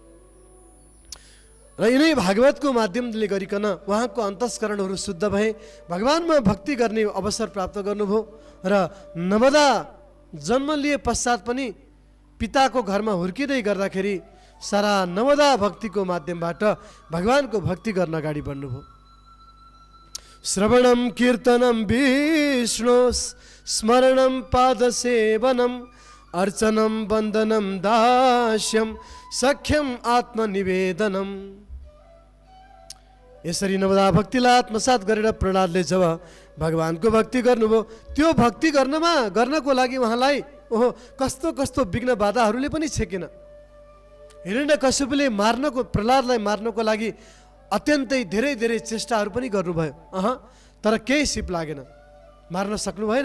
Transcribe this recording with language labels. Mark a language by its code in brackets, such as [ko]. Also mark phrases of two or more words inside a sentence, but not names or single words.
[ne] र यिनै भागवतको माध्यमले गरिकन उहाँको अन्तस्करणहरू शुद्ध भए, भगवानमा भक्ति गर्ने अवसर प्राप्त गर्नुभयो र नवदा जन्म लिए पश्चात पनि पिताको घरमा हुर्किँदै गर्दाखेरि सारा नवदा भक्तिको माध्यमबाट भगवानको भक्ति गर्न अगाडि बढ्नुभयो। [sa] श्रवणम कीर्तनम विष्णु स्मरणम पादसेवनम अर्चनम वन्दनम दास्यम सख्यम आत्मनिवेदनम। [ne] यसरी नवदा भक्तिलाई आत्मसात गरेर प्रहलादले जब भगवानको भक्ति गर्नुभयो, त्यो भक्ति गर्नको लागि उहाँलाई ओहो कस्तो कस्तो विघ्न बाधाहरूले पनि छेकेन। हिरण्यकश्यपले प्रहलादलाई मार्नको लागि अत्यन्तै धेरै चेष्टाहरू पनि गर्नुभयो, तर केही सिप लागेन, मार्न सक्नु भएन।